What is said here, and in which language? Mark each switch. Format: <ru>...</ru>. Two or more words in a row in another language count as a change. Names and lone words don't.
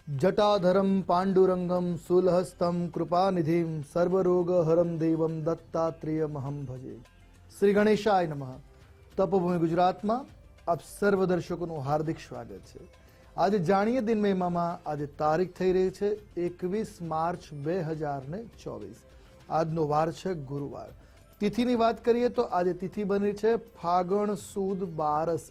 <sa>जटाधरं पाण्डुरंगं शूलहस्तं कृपानिधिं सर्वरोगहरं देवं दत्तात्रेयमहं भजे। श्री गणेशाय नमः।</sa> <gu>तपोभूमि गुजरातમાં આપ સર્વ દર્શકોનું હાર્દિક સ્વાગત છે। આજે જાણીએ દિન મહિમામાં આજે તારીખ થઈ રહી છે 21 માર્ચ 2024। આજનો વાર છે ગુરુવાર। તિથિની વાત કરીએ તો આજે તિથિ બની છે ફાગણ સુદ 12।</gu>